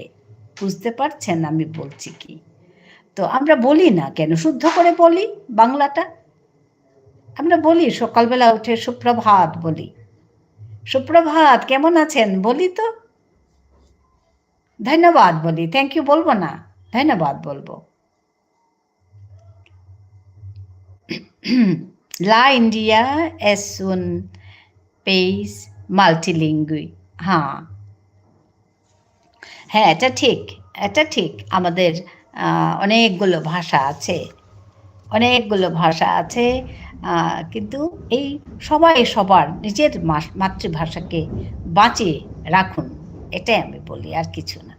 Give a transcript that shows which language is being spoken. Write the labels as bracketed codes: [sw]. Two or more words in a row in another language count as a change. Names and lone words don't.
[bn] বুঝতে পারছেন আমি বলছি কি? তো আমরা বলি না কেন, শুদ্ধ করে বলি বাংলাটা। আমরা বলি সকালবেলা উঠে সুপ্রভাত বলি, সুপ্রভাত কেমন আছেন বলি, তো ধন্যবাদ বলি, [en] thank you [bn] বলবো না, ধন্যবাদ বলবো। [es] La India es un país multilingüe. [bn] হ্যাঁ, হ্যাঁ, এটা ঠিক, এটা ঠিক। আমাদের অনেকগুলো ভাষা আছে, অনেকগুলো ভাষা আছে, কিন্তু এই সবাই সবার নিজের মাতৃভাষাকে বাঁচিয়ে রাখুন, এটাই আমি বলি, আর কিছু না।